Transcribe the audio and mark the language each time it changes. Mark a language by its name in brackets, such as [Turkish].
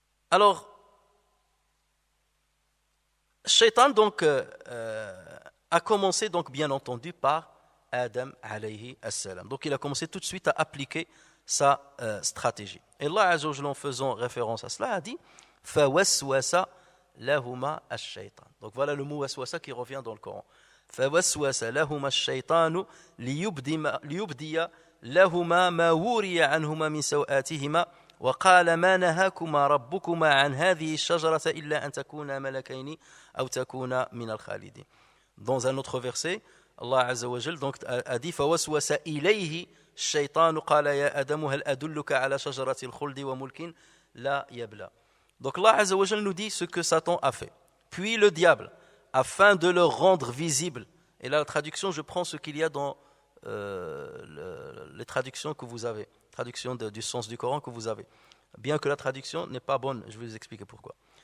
[French] Alors, Shaitan donc a commencé donc bien entendu par Adam alayhi assalam. Donc il a commencé tout de suite à appliquer sa stratégie. Et Allah Azza wa Jalla, en faisant référence à cela, a dit [Arabic] فَوَسْوَسَ لَهُمَا الشَّيْطَانُ. [French] Donc voilà le mot waswasa qui revient dans le Coran. [Arabic] فَوَسْوَسَ لَهُمَا الشَّيْطَانُ لِيُبْدِيَ لَهُمَا مَا وُورِيَ عَنْهُمَا مِنْ سَوْآتِهِمَا وقال ما نهاكما ربكما عن هذه الشجرة إلا أن تكونا ملكين أو تكونا من الخالدين. [French] Dans un autre verset, Allah Azza wa Jal donc a dit [Arabic] فوسوس إليه الشيطان قال يا آدم هل أدلك على شجرة الخلد وملك لا يبلى. [French] Donc Allah Azza wa Jal nous dit ce que Satan a fait. Puis le diable, afin de le rendre visible. Et là la traduction, je prends ce qu'il y a dans les traductions que vous avez. Traduction du sens du Coran que vous avez. Bien que la traduction n'est pas bonne, je vais vous expliquer pourquoi.